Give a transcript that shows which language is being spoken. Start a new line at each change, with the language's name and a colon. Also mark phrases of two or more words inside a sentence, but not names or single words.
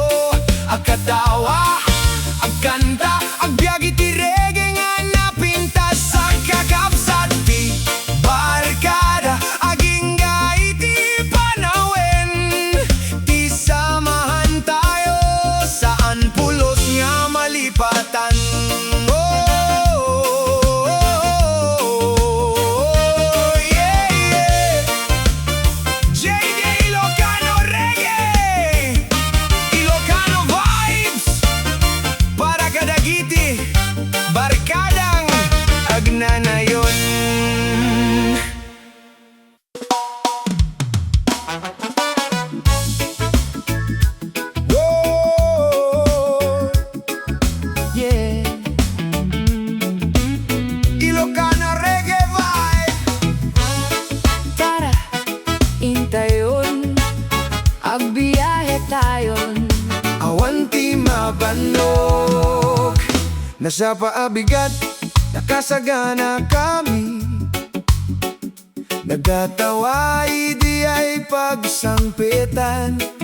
Iloko: Agkatawa, agkanta, agbiag iti reggae nga napintas. Agkakapsat ti barkada, aging iti panawen. Ti samahan tayo, saan pulos nga malipatan.
English: Yeah, yeah.
Iloko: JD ILOKANO REGGAE,
English: Ilokano vibes,
Iloko: para kadagiti barkadang agnanayon.
English: Whoa, yeah. Ilokano Reggae vibe.
Iloko: Tara, intayon, agbiyahe tayon. Awan ti mabanok, nasa paabigat, nakasagana kami. Nagatawa, di ay pagsangpitan.